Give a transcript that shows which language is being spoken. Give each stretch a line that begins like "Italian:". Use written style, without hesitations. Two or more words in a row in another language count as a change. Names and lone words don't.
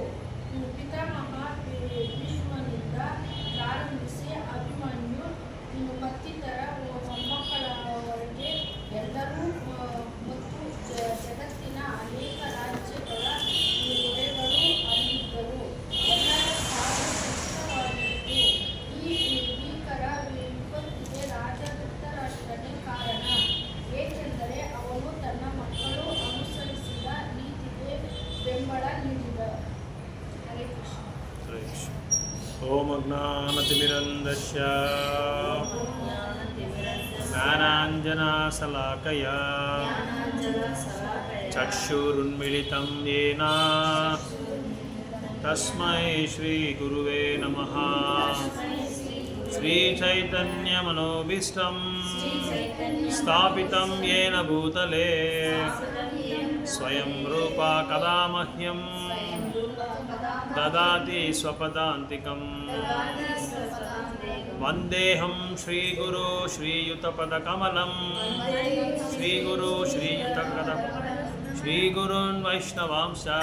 Kannada: ಪಿತಾಮಹ ಭೀಷ್ಮನಿಂದ ಪ್ರಾರಂಭಿಸಿ ಅಭಿಮನ್ಯು ಮತ್ತಿತರ ಮೊಮ್ಮಕ್ಕಳವರೆಗೆ ಎಲ್ಲರೂ ಮತ್ತು ಜಗತ್ತಿನ ಅನೇಕ ರಾಜ್ಯಗಳ ದೊರೆಗಳು ಅಲ್ಲಿದ್ದರು. ಎಲ್ಲರ ಸಾವು ಸುಖವಾಗಿತ್ತು. ಈ ಭೀಕರ ವಿಪತ್ತಿಗೆ ರಾಜ ಧೃತರಾಷ್ಟ್ರನೇ ಕಾರಣ, ಏಕೆಂದರೆ ಅವನು ತನ್ನ ಮಕ್ಕಳು ಅನುಸರಿಸಿದ ನೀತಿಗೆ ಬೆಂಬಲ ನೀಡಿದ.
Sanskrit: ಹರೇ ಕೃಷ್ಣ. ಓಂ ಅಜ್ಞಾನತಿಮಿರಂಧಸ್ಯ ಜ್ಞಾನಾಂಜನಶಲಾಕಯ ಚಕ್ಷುರುನ್ಮಿಳಿತಂ ಯೇನ ತಸ್ಮೈ ಶ್ರೀಗುರುವೇ ನಮಃ. ಶ್ರೀಚೈತನ್ಯಮನೋಭೀಷ್ಟಂ ಸ್ಥಾಪಿತಂ ಯೇನ ಭೂತಲೇ ಸ್ವಯಂ ರೂಪ ಕದಾ ಮಹ್ಯಂ ದದಾತಿ ಸ್ವಪದಾಂತಿಕಂ. ವಂದೇಹಂ ಶ್ರೀಗುರು ಶ್ರೀಯುತಪದಕಮಲಂ ಶ್ರೀಗುರು ಶ್ರೀಗುರುನ್ ವೈಷ್ಣವಾಂಶ